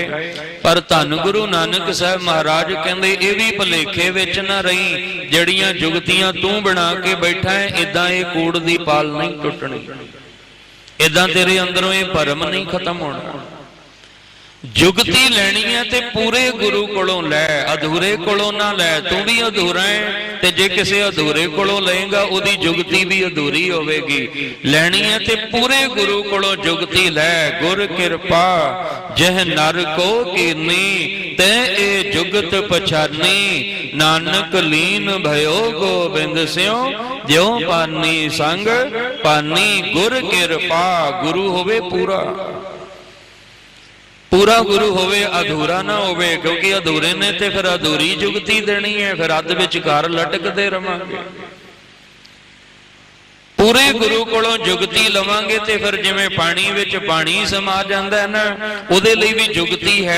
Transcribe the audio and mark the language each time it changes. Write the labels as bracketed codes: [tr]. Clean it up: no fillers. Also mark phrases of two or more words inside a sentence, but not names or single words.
[pa] ਪਰ ਧੰਨ ਗੁਰੂ ਨਾਨਕ ਸਾਹਿਬ ਮਹਾਰਾਜ ਕਹਿੰਦੇ ਇਹ ਵੀ ਭੁਲੇਖੇ ਵਿੱਚ ਨਾ ਰਹੀਂ, ਜਿਹੜੀਆਂ ਜੁਗਤੀਆਂ ਤੂੰ ਬਣਾ ਕੇ ਬੈਠਾ ਹੈਂ, ਇੱਦਾਂ ਇਹ ਕੂੜ ਦੀ ਪਾਲ਼ ਨਹੀਂ ਟੁੱਟਣੀ, ਇੱਦਾਂ ਤੇਰੇ ਅੰਦਰੋਂ ਇਹ ਭਰਮ ਨਹੀਂ ਖ਼ਤਮ ਹੋਣਾ। ਜੁਗਤੀ ਲੈਣੀ ਹੈ ਤੇ ਪੂਰੇ ਗੁਰੂ ਕੋਲੋਂ ਲੈ, ਅਧੂਰੇ ਕੋਲੋਂ ਨਾ ਲੈ। ਤੂੰ ਵੀ ਅਧੂਰਾ ਹੈਂ ਤੇ ਜੇ ਕਿਸੇ ਅਧੂਰੇ ਕੋਲੋਂ ਲਏਂਗਾ ਉਹਦੀ ਜੁਗਤੀ ਵੀ ਅਧੂਰੀ ਹੋਵੇਗੀ। ਲੈਣੀ ਹੈ ਤੇ ਪੂਰੇ ਗੁਰੂ ਕੋਲੋਂ ਜੁਗਤੀ ਲੈ। [bra] गुर कृपा जह नर को कीनी ते ए जुगत पछानी। नानक लीन भयो गोबिंद स्यों ज्यो पानी संग पानी। गुर कृपा, [pa] ਗੁਰੂ ਹੋਵੇ ਪੂਰਾ, ਪੂਰਾ ਗੁਰੂ ਹੋਵੇ, ਅਧੂਰਾ ਨਾ ਹੋਵੇ। ਕਿਉਂਕਿ ਅਧੂਰੇ ਨੇ ਤੇ ਫਿਰ ਅਧੂਰੀ ਜੁਗਤੀ ਦੇਣੀ ਹੈ, ਫਿਰ ਅੱਧ ਵਿਚਕਾਰ ਲਟਕਦੇ ਰਹਾਂਗੇ। ਪੂਰੇ ਗੁਰੂ ਕੋਲੋਂ ਜੁਗਤੀ ਲਵਾਂਗੇ ਤੇ ਫਿਰ ਜਿਵੇਂ ਪਾਣੀ ਵਿੱਚ ਪਾਣੀ ਸਮਾ ਜਾਂਦਾ ਹੈ ਨਾ, ਉਹਦੇ ਲਈ ਵੀ ਜੁਗਤੀ ਹੈ।